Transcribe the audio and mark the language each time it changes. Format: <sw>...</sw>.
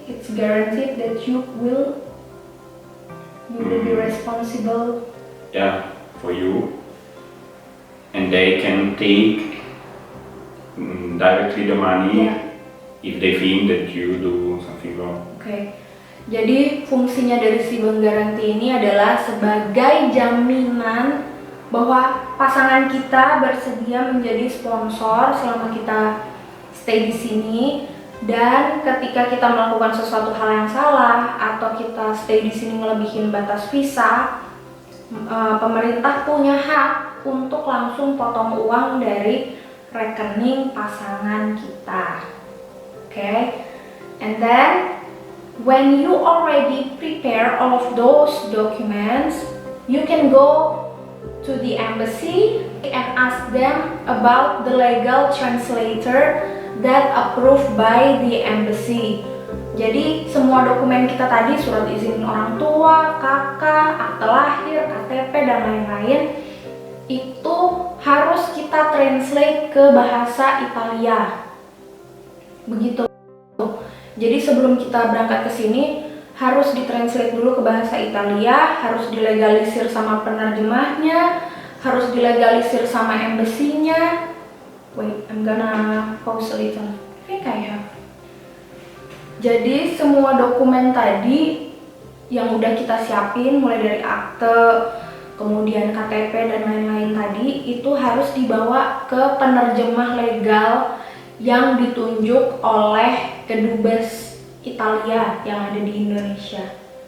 <en>It's guaranteed that you will be responsible. Yeah, for you. And they can take directly the money if they think that you do something wrong.</en> <id>Oke. Jadi fungsinya dari si bank garanti ini adalah sebagai jaminan bahwa pasangan kita bersedia menjadi sponsor selama kita stay di sini, dan ketika kita melakukan sesuatu hal yang salah atau kita stay di sini melebihin batas visa, pemerintah punya hak untuk langsung potong uang dari rekening pasangan kita.</id> <en>Okay? And then when you already prepare all of those documents, you can go to the embassy and ask them about the legal translator that approved by the embassy.</en> <id>Jadi semua dokumen kita tadi, surat izin orang tua, kakak, akte lahir, KTP dan lain-lain, itu harus kita translate ke bahasa Italia. Begitu. Jadi sebelum kita berangkat ke sini harus ditranslate dulu ke bahasa Italia, harus dilegalisir sama penerjemahnya, harus dilegalisir sama embassy-nya.</id> <en>Wait, I'm gonna pause a little. I think I have.</en> <id>Jadi semua dokumen tadi yang udah kita siapin, mulai dari akte, kemudian KTP dan lain-lain tadi, itu harus dibawa ke penerjemah legal yang ditunjuk oleh kedubes Italia yang ada di Indonesia.</id>